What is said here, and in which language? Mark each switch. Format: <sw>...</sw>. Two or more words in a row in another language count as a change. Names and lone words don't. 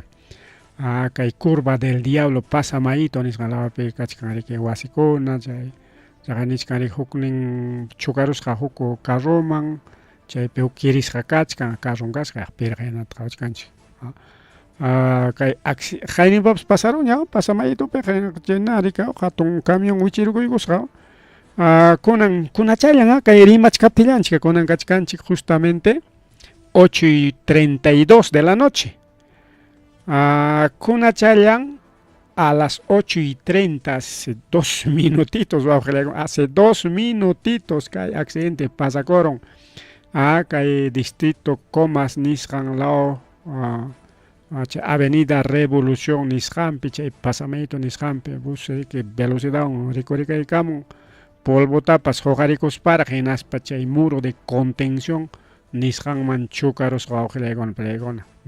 <qu>kay curva del diablo pasamayito nisqa lawapi kachkanriki wasikuna chay chaqa nishkanrik huknin chukarusqa huk carroman chaypi huk kirisqa kachkan carron kasqa pirqaynata qhawachkanchik kay hayninpapas pasaron ña pasamayitopi chayna rikaq hatun camión wichirukuykusqa kunan kunachallan kay Rimacha kaptillanchik kunan kachkanchik justamente</qu> <es>8:32 de la noche kunachallan a las 8:30 hace 2 minutitos hace 2 minutitos</es> <qu>kay accidente pasakoron kay distrito Comas nisqan lao avenida Revolución nisqanpi chay pasamayto nisqanpi</qu> <es>bus velocidad</es> <qu>rikurikaykamun polvotapas huqarikusparaq hinaspa chay</qu> <es>muro de contención</es> <qu>nisqanman chukarusqa wawqilaykuna palaykuna</qu>